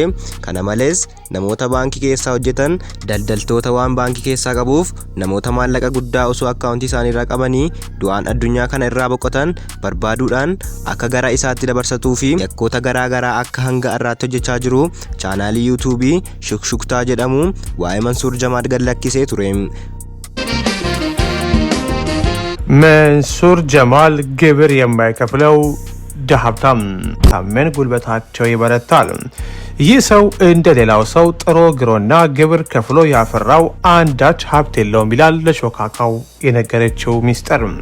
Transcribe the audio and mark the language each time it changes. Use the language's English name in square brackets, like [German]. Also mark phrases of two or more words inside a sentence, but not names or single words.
[Oromo] Kana malees namoota baankii keessaa hojjetan daldaltoota waan baankii keessaa qabuuf namoota maallaqa guddaa osoo akkaawuntii isaanii irraa qabanii du'aan addunyaa kana irraa boqotan barbaaduudhaan akka gara isaatti dabarsatuu fi yakkoota garaagaraa akka hanga irraatti hojjechaa jiru chaanaalii yuutuubii shukshuktaa jedhamu waa'ee Mansuur Jamaal gad lakkisee ture. [Amharic] መንሱር ጀማል ግብር የማይከፍለው ሀብታም ታመን ጉልበታቸው ይበረታል። ይህ ሰው እንደሌላው ሰው ጥሮ ግሮና ግብር ከፍሎ ያፈራው አንዳች ሀብት የለውም ይላል ለሾካካው የነገረችው ሚስጥር።